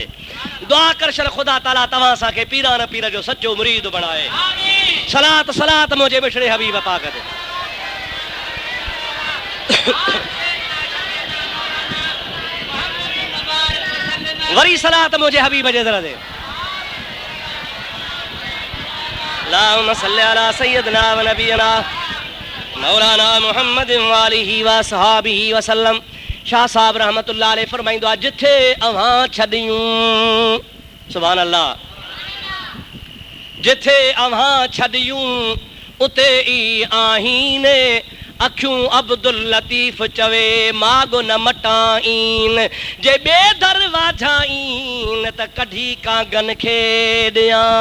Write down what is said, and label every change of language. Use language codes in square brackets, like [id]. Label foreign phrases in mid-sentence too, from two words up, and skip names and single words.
[sd] दुआ कर छल ख़ुदा ताला तव्हां असांखे पीरान पीर जो सचो मुरीद बणाए। सलात सलात मुझे मिठड़े हबीब पाक दे। वरी सलात मुझे हबीब जे दर दे। [ar] اللهم صل على سيدنا ونبينا مولانا محمد وآله وصحابه وسلم. [sd] शाह साहब [ar] رحمة الله عليه [sd] फरमाइंदो आहे जिथे अवां छॾियूं, [ar] سبحان الله, [sd] जिथे अवां छॾियूं उते ई आहीने, अखियूं अब्दुल लतीफ़ चवे मागो न मटाईन, जे बे दर वाझाईन त कढी कागन खे ॾियां।